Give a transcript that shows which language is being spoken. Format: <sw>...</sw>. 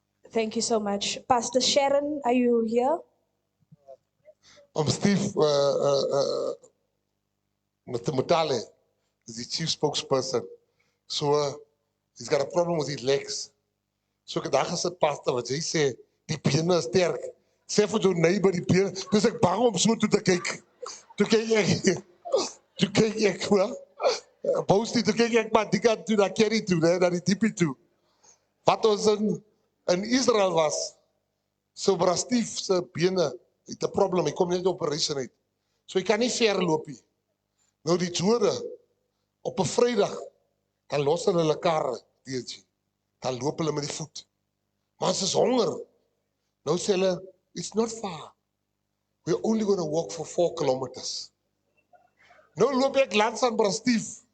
<en>Thank you so much. Pastor Sharon, are you here? Steve, Mr. Mutale is the chief spokesperson. So, He's got a problem with his legs.</en> <af>So ek het daar gesit, pastor, wat jy sê, die bene is sterk. Sê vir jou neighbor die bene, dus ek bang om so toe te kyk. Toe kyk ek, wel, Boustie, toe kyk ek maar die kant toe, naar Kerry toe, naar die tipi toe. Wat ons in Israel was, so Brastief se bene, het 'n probleem, hy kom net operation uit. So hy kan nie ver loop nie. Nou die Jode, op 'n Vrydag, dan los hulle karre, weet dan loop hulle met die voet. Maar as is honger, nou sê hulle,</af> <en>it's not far. We're only going to walk for 4 kilometers.</en> <af>Nou loop ek langs aan Brastief.</af>